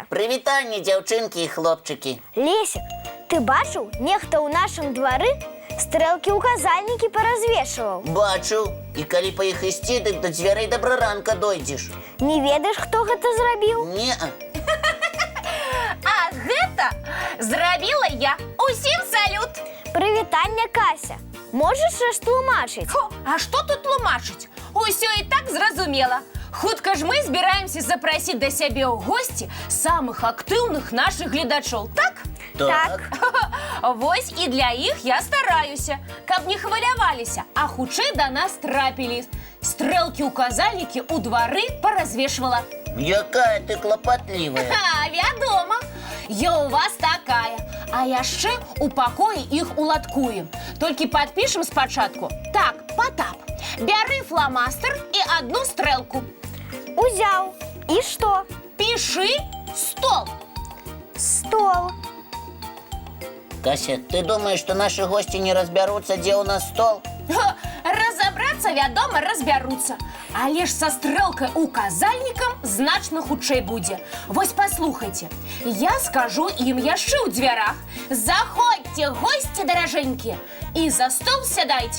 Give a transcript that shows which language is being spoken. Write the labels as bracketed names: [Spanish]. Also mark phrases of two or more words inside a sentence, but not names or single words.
[Ukrainian] Привітання, дівчинки і хлопчики. Лесик, ти бачив, нехто у нашому дворі стрелки-указальники порозвешивав? Бачу. [Belarusian] І коли по їх істі, дик до дзвярей Доброранка дойдеш. [Ukrainian] Не ведаєш, хто це зробив? Ні-а. [Belarusian] А гэта зрабіла я. Усім салют! [Ukrainian] Привітання, Кася. Можеш розтлумачити? [Belarusian] Хо, а што тут тлумачыць? Усё і так зразумела. Хутка ж мы збіраемся запрасіць да сябе ў госці самых актыўных нашых гледачоў, так? Так. Вось і для іх я стараюся, каб не хваляваліся, а хутчэй да нас трапілі. Стрэлкі-указальнікі ў двары паразвешвала. [Ukrainian] Якая ти клопотливая. [Belarusian] Вядома, я у вас такая. А яшчэ у пакоі іх уладкуем. Толькі падпішам спачатку. Так, Потап, бяры фламастер і одну стрэлку. [Ukrainian] Узяв. І що? Піши стол. [Belarusian] Стол. [Russian] Кася, ты думаешь, что наши гости не разберутся, где у нас стол? [Belarusian] Разобрацца, вядома, разбяруцца. Але ж са стрэлкай-указальнікам значна хутчэй будзе. Вось паслухайце, я скажу ім яшчэ ў дзвярах. Заходзьце, госці даражэнькія, і за стол сядайце.